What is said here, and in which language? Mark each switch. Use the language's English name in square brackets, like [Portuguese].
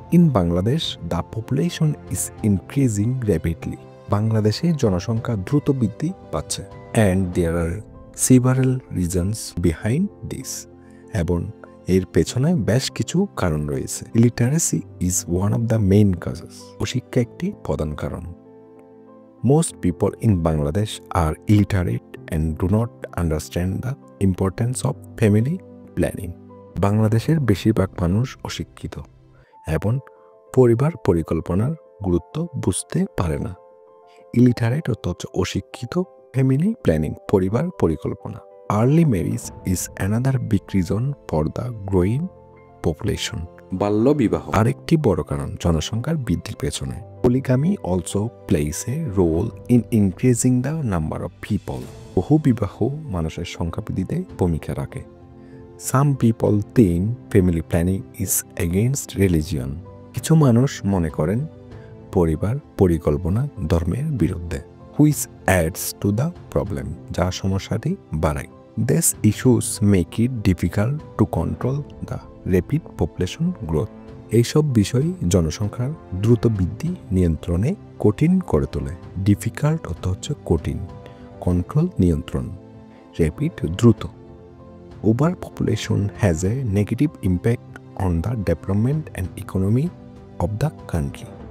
[English] In Bangladesh the population is increasing rapidly. [Bangla] বাংলাদেশে জনসংখ্যা দ্রুত বৃদ্ধি পাচ্ছে। [English] And there are several reasons behind this. [Bangla] এবং এর পেছনে বেশ কিছু কারণ রয়েছে। [English] Illiteracy is one of the main causes. [Bangla] অশিক্ষা একটি প্রধান কারণ। [English] Most people in Bangladesh are illiterate and do not understand the importance of family planning. [Bangla] বাংলাদেশের বেশিরভাগ মানুষ অশিক্ষিত এবং পরিবার পরিকল্পনার গুরুত্ব বুঝতে পারে না। ইলিটারেট হচ্ছে অশিক্ষিত, ফ্যামিলি প্ল্যানিং পরিবার পরিকল্পনা। [English] Early marriage is another big reason for the growing population. [Bangla] বাল্যবিবাহ আরেকটি বড় কারণ জনসংখ্যার বৃদ্ধির পেছনে। [English] Polygamy also plays a role in increasing the number of people. [Bangla] বহু বিবাহ মানুষের সংখ্যা বৃদ্ধিতে ভূমিকা রাখে। [English] Some people think family planning is against religion. [Bangla] কিছু মানুষ মনে করেন পরিবার পরিকল্পনা ধর্মের বিরুদ্ধে, [English] which adds to the problem, [Bangla] যা সমস্যাটি বাড়ায়। [English] These issues make it difficult to control the rapid population growth. [Bangla] এইসব বিষয় জনসংখ্যার দ্রুত বৃদ্ধি নিয়ন্ত্রণে কঠিন করে তোলে। ডিফিকাল্ট হচ্ছে কঠিন, কন্ট্রোল নিয়ন্ত্রণ, র্যাপিড দ্রুত। [English] Over population has a negative impact on the development and economy of the country.